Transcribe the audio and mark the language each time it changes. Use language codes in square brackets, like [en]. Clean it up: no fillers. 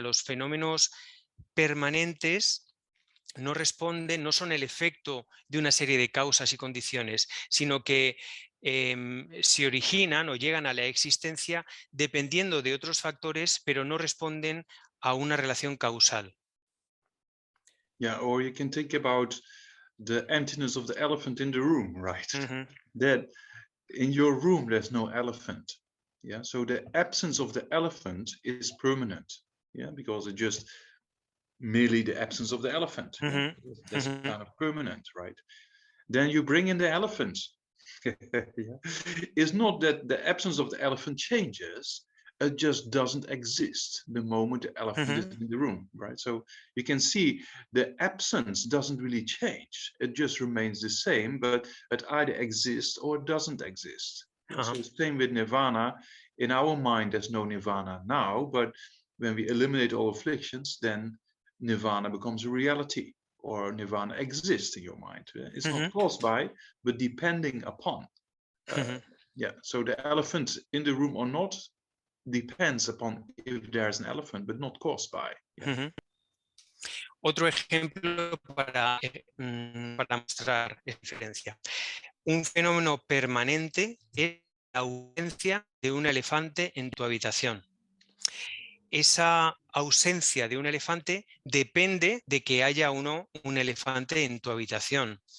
[es] Los fenómenos permanentes no son el efecto de una serie de causas y condiciones, sino que se originan o llegan a la existencia dependiendo de otros factores, pero no responden a una relación causal. [en] Yeah, or you can think about the emptiness of the elephant in the room, right? That in your room there's no elephant. Yeah, so the absence of the elephant is permanent. Yeah, because it just merely the absence of the elephant. Yeah? That's kind of permanent, right? Then you bring in the elephant. Yeah. It's not that the absence of the elephant changes, it just doesn't exist the moment the elephant is in the room, right? So you can see the absence doesn't really change. It just remains the same, but it either exists or doesn't exist. So same with nirvana. In our mind, there's no nirvana now, but when we eliminate all afflictions, then nirvana becomes a reality, or nirvana exists in your mind. It's not caused by, but depending upon. Yeah, so the elephant in the room or not depends upon if there's an elephant, but not caused by. Yeah. [es] Otro ejemplo para mostrar esa diferencia. Un fenómeno permanente es la ausencia de un elefante en tu habitación. Esa ausencia de un elefante depende de que haya o no un elefante en tu habitación.